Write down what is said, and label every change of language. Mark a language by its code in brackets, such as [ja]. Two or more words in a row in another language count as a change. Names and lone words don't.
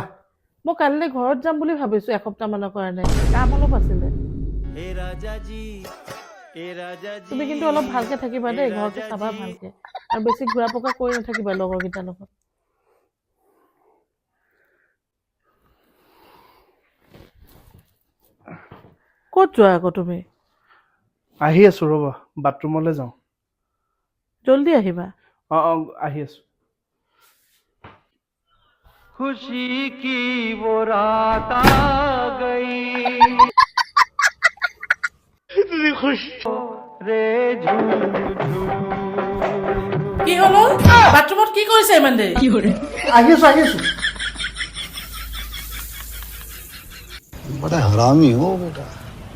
[as] মই কালিলৈ ঘৰত যাম বুলি ভাবিছো এসপ্তাহ মানৰ কাৰণে কাম অলপ আছিলে তুমি কিন্তু অলপ ভালকে থাকিবা দেই ঘৰটো চাবা ভালকে আৰু বেছি ঘূৰা পকা কৰি নাথাকিবা লগৰকেইটাৰ লগত ক'ত যোৱা আকৌ তুমি আহি আছো ৰ'বা বাথৰুমলৈ যাওঁ জলদি আহিবা আহি আছো খুশি কি [hi] वो रात आ गई इतनी खुशी रे झूम झूम [as] কি হলো বাথৰুমত কি কৰিছে ইমান দেৰি আহি আছো [hi] बड़ा हरामी हो बेटा